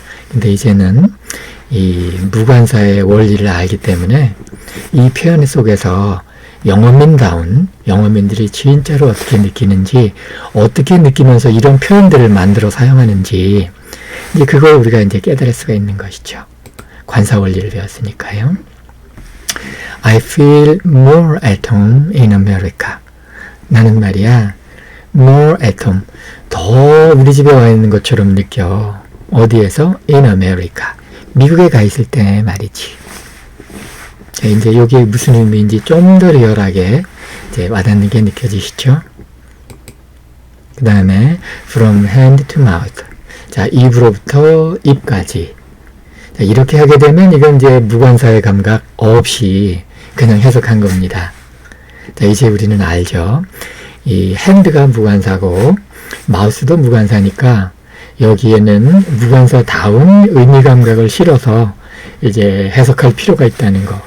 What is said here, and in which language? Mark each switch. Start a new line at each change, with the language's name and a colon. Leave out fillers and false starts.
Korean: 근데 이제는 이 무관사의 원리를 알기 때문에 이 표현 속에서 영어민들이 진짜로 어떻게 느끼는지, 어떻게 느끼면서 이런 표현들을 만들어 사용하는지, 그걸 우리가 깨달을 수가 있는 것이죠. 관사 원리를 배웠으니까요.
English: I feel more at home in America.
Korean: 나는 말이야,
English: more at home.
Korean: 더 우리 집에 와 있는 것처럼 느껴. 어디에서?
English: In America.
Korean: 미국에 가 있을 때 말이지. 이게 무슨 의미인지 좀 더 리얼하게 와닿는 게 느껴지시죠? 그 다음에
English: from hand to mouth.
Korean: 입으로부터 입까지. 이렇게 하게 되면 이건 무관사의 감각 없이 그냥 해석한 겁니다. 이제 우리는 알죠. 이 핸드가 무관사고 마우스도 무관사니까 여기에는 무관사다운 의미 감각을 실어서 해석할 필요가 있다는 거.